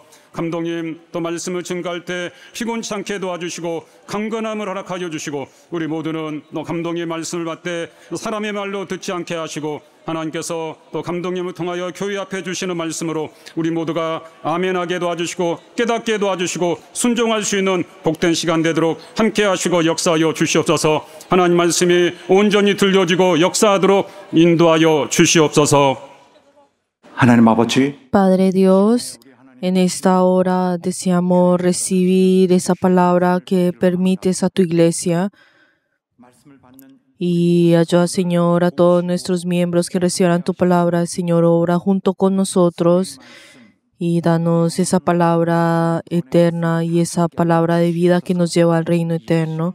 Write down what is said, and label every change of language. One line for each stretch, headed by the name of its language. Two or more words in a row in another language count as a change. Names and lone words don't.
Korean: 감독님 또 말씀을 증거할 때 피곤치 않게 도와주시고 강건함을 허락하여 주시고 우리 모두는 또 감독님의 말씀을 받되 사람의 말로 듣지 않게 하시고 하나님께서 또 감독님을 통하여 교회 앞에 주시는 말씀으로 우리 모두가 아멘하게 도와주시고 깨닫게 도와주시고 순종할 수 있는 복된 시간 되도록 함께 하시고 역사하여 주시옵소서. 하나님 말씀이 온전히 들려지고 역사하도록 인도하여 주시옵소서. 하나님 아버지,
Spanish: Padre Dios, en esta hora deseamos recibir esa palabra que permites a tu iglesia y ayuda, Señor, a todos nuestros miembros que recibirán tu palabra. Señor, obra junto con nosotros y danos esa palabra eterna y esa palabra de vida que nos lleva al reino eterno.